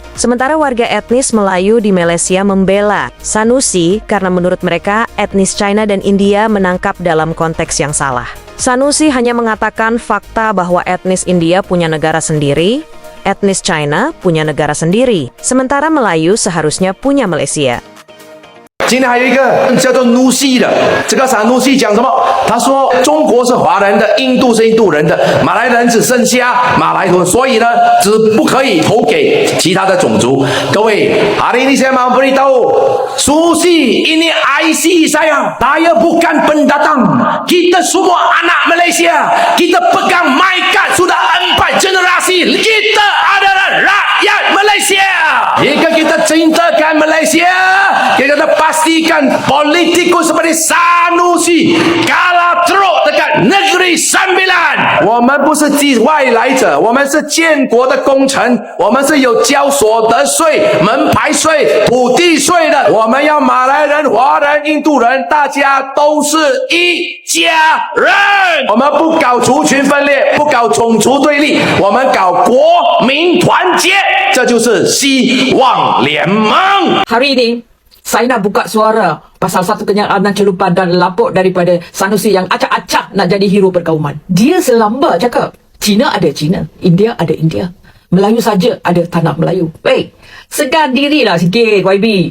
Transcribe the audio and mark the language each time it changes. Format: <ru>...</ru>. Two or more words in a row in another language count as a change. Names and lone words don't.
<id>Sementara warga etnis Melayu di Malaysia membela Sanusi karena menurut mereka etnis China dan India menangkap dalam konteks yang salah. Sanusi hanya mengatakan fakta bahwa etnis India punya negara sendiri, etnis China punya negara sendiri, sementara Melayu seharusnya punya Malaysia.</id> <zh>今天还有一个叫做奴西的，这个傻奴西讲什么？他说中国是华人的，印度是印度人的，马来人只剩下马来人，所以呢，只不可以投给其他的种族。</zh> <ms>各位 ，hari ini saya mau beritahu, Susi ini IC saya bukan pendatang. Kita semua anak Malaysia, kita pegang MyKad sudah 4 generasi. Kita adalah rakyat Malaysia. Jika kita cintakan Malaysia, kita pastikan politikus seperti Sanusi kalah teruk dekat Negeri Sembilan.</ms> <zh>我们不是外来者，我们是建国的功臣，我们是有交所得税、门牌税、土地税的。我们要马来人、华人、印度人，大家都是一家人。我们不搞族群分裂，不搞种族对立，我们搞国民团结，这就是希望联盟。</zh> <ms>Hari ini, saya nak buka suara pasal satu kenyataan dan celupan dan lapuk daripada Sanusi yang acak-acak nak jadi hero perkauman. Dia selamba cakap, Cina ada Cina, India ada India. Melayu saja ada tanah Melayu. Hey, segar dirilah sikit YB.</ms>